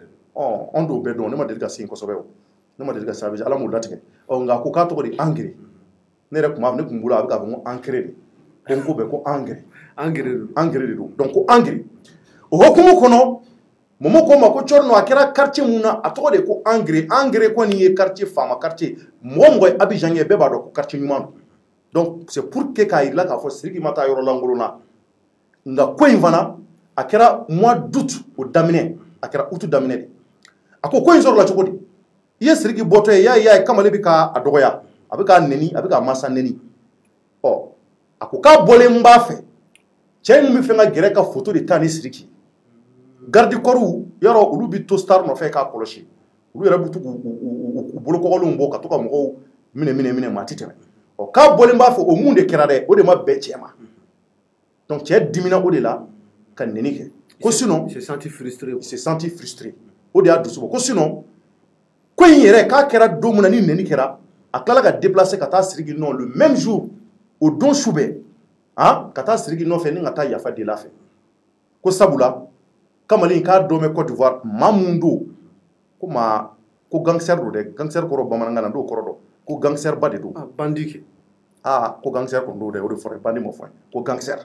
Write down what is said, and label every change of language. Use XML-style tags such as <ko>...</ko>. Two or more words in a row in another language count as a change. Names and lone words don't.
<bm>an t'o bɛɛ dɔn ne ma deli ka se yen kosɛbɛ o ne ma deli ka se Abidjan Ala m'o latigɛ nka a ko k'a tɔgɔ de Ankere ne yɛrɛ ne tun bolo a bɛ k'a fɔ ko Ankere de ko n ko bɛɛ ko Ankere de don donc ko Ankere o hukumu kɔnɔ Momo ko ma ko Cɔrɔnɔ a kɛra quartier mun na a tɔgɔ de ko Ankere kɔni ye quartier faama quartier mɔgɔ ye Abidjan ye bɛɛ b'a dɔn ko quartier ɲuman don</bm> <fr>donc c'est pour que</fr> <bm>k'a yirala k'a fɔ Sidiki ma taa yɔrɔ lankolon na nka ko in fana a kɛra</bm> <fr>mois d'août</fr> <bm>o daminɛ a kɛra août daminɛ de a ko in sɔrɔla cogo di i ye Sidiki bɔtɔ ye y'a ye Kamalen bɛ k'a dɔgɔya a bɛ k'a nɛni a bɛ k'a masa nɛni ɔ a ko k'a bɔlen b'a fɛ cɛ in bɛ fɛ ka gɛrɛ ka photo de ta ni Sidiki</bm> <fr>garde corps</fr> <bm>yɔrɔ olu bɛ to star nɔfɛ k'a kɔlɔsi olu yɛrɛ bɛ to k'u bolokɔgɔlenw bɔ ka to ka mɔgɔw minɛ maa ti tɛmɛ ɔ k'a bɔlen b'a fɛ o mun de kɛra dɛ o de ma bɛn cɛ ma donc cɛ dimina o de la ka nɛni kɛ ko sinon</bm> <fr>il s'est senti frustré</fr> <bm>o de y'a dusu bɔ ko sinon ko in yɛrɛ k'a kɛra don min na ni nɛni kɛra a tilala ka déplacer ka taa Sidiki nɔ</bm> <fr>le même jour</fr> <bm>o don su bɛɛ ka taa Sidiki nɔfɛ ni ka taa yafa deli a fɛ ko sabula Kamalen k'a dɔn bɛ Côte d'Ivoire maa mun don ko gangster do dɛ gangster kɔrɔ bamanankan na n'o kɔrɔ dɔn ko gangster ba de don bandit ko gangster kun do dɛ o de fɔra bandi ma fɔ ko gangster</bm>